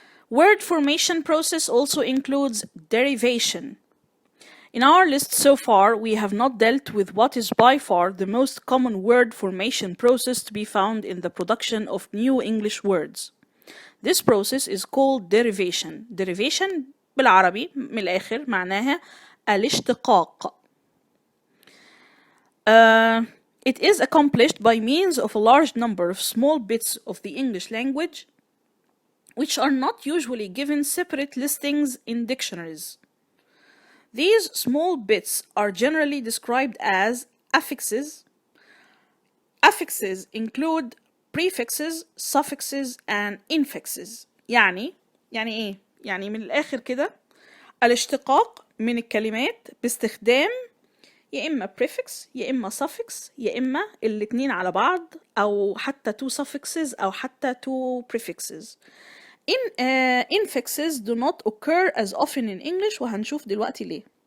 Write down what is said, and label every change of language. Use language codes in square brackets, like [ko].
[en] Word formation process also includes derivation. In our list so far, we have not dealt with what is by far the most common word formation process to be found in the production of new English words. This process is called derivation. [ar] Derivation بالعربي من الآخر معناها الاشتقاق. [en] It is accomplished by means of a large number of small bits of the English language, which are not usually given separate listings in dictionaries. These small bits are generally described as affixes. Affixes include prefixes, suffixes, and infixes. [ar] يعني إيه؟ يعني من الآخر كده الاشتقاق من الكلمات باستخدام يا إما prefix يا إما suffix يا إما الاتنين على بعض أو حتى two suffixes أو حتى two prefixes. [en] Infixes do not occur as often in English [ar] وهنشوف دلوقتي ليه.